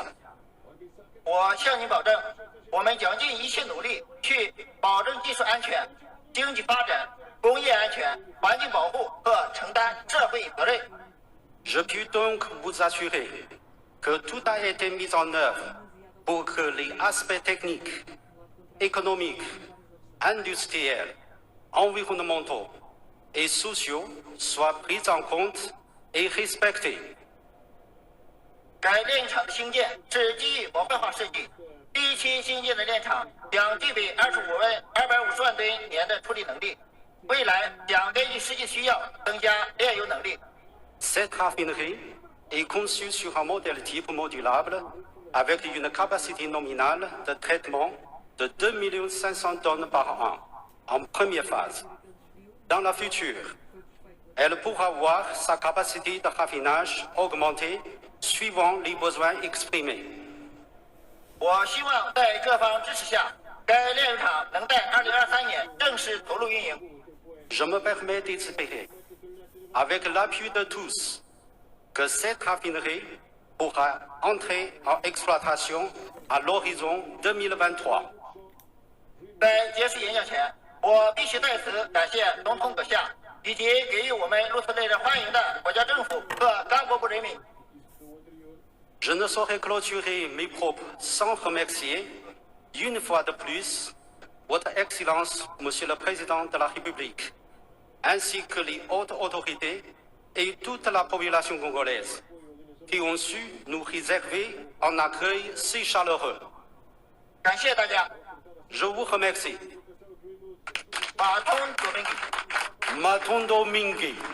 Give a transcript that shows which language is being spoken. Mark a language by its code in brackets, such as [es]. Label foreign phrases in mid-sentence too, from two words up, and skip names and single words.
[zh] 我向您保证，我们将尽一切努力去保证技术安全、经济发展、工业安全、环境保护和承担社会责任。 [fr] Je puis donc vous assurer que tout a été mis en œuvre pour que les aspects techniques, économiques, industriels, environnementaux et sociaux soient pris en compte et respectés. [zh] 该炼厂的兴建是基于模块化设计，第一期新建的炼厂将具备250万吨年的处理能力，未来将根据实际需要增加炼油能力。 [fr] Cette raffinerie est conçue sur un modèle type modulable avec une capacité nominale de traitement de 2 500 000 tonnes par an en première phase. Dans la future, elle pourra voir sa capacité de raffinage augmenter suivant les besoins exprimés. [zh] 我希望在各方支持下，该炼油厂能在2023年正式投入运营。 [fr] Je me permets d'espérer, avec l'appui de tous, que cette raffinerie pourra entrer en exploitation à l'horizon 2023. [zh] 在结束演讲前，我必须在此感谢总统阁下以及给予我们如此热烈欢迎的国家政府和港国部人民。 [fr] Je ne saurais clôturer mes propos sans remercier, une fois de plus, Votre Excellence, Monsieur le Président de la République, ainsi que les hautes autorités et toute la population congolaise, qui ont su nous réserver un accueil si chaleureux. [zh] 感谢大家。 [fr] Je vous remercie. [ln] Matondo Mingi. Matondo Mingi.